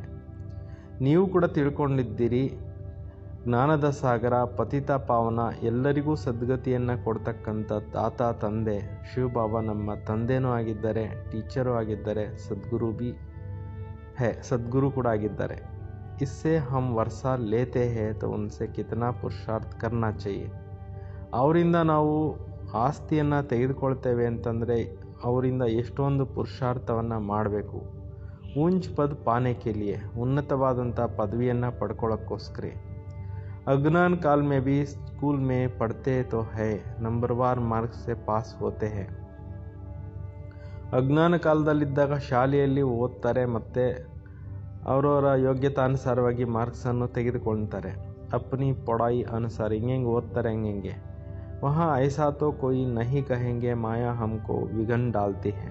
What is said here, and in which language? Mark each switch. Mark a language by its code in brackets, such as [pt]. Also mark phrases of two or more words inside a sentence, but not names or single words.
[kn] ನೀವು ಕೂಡ ತಿಳ್ಕೊಂಡಿದ್ದೀರಿ, ಜ್ಞಾನದ ಸಾಗರ, ಪತಿತ ಪಾವನ, ಎಲ್ಲರಿಗೂ ಸದ್ಗತಿಯನ್ನು ಕೊಡ್ತಕ್ಕಂಥ ದಾತ ತಂದೆ ಶಿವಬಾಬಾ ನಮ್ಮ ತಂದೆನೂ ಆಗಿದ್ದಾರೆ, ಟೀಚರು ಆಗಿದ್ದಾರೆ, ಸದ್ಗುರು [hi] भी है, [kn] ಸದ್ಗುರು ಕೂಡ ಆಗಿದ್ದಾರೆ. [hi] इससे हम वर्षा लेते हैं तो उनसे कितना पुरुषार्थ करना चाहिए. [kn] ಅವರಿಂದ ನಾವು ಆಸ್ತಿಯನ್ನು ತೆಗೆದುಕೊಳ್ತೇವೆ ಅಂತಂದರೆ ಅವರಿಂದ ಎಷ್ಟೊಂದು ಪುರುಷಾರ್ಥವನ್ನು ಮಾಡಬೇಕು. [hi] ऊंच पद पाने के लिए, [kn] ಉನ್ನತವಾದಂಥ ಪದವಿಯನ್ನು ಪಡ್ಕೊಳ್ಳೋಕ್ಕೋಸ್ಕರ. [hi] अज्ञान काल में भी स्कूल में पढ़ते तो है, नंबरवार मार्क्स से पास होते हैं. [kn] ಅಜ್ಞಾನ ಕಾಲದಲ್ಲಿದ್ದಾಗ ಶಾಲೆಯಲ್ಲಿ ಓದ್ತಾರೆ, ಮತ್ತು ಅವರವರ ಯೋಗ್ಯತಾನುಸಾರವಾಗಿ ಮಾರ್ಕ್ಸನ್ನು ತೆಗೆದುಕೊಳ್ತಾರೆ. [hi] अपनी पढ़ाई अनुसार [kn] ಹಿಂಗೆ ಓದ್ತಾರೆ. [hi] ಹಂಗೆ वहाँ ऐसा तो कोई नहीं कहेंगे माया हमको विघ्न डालती है.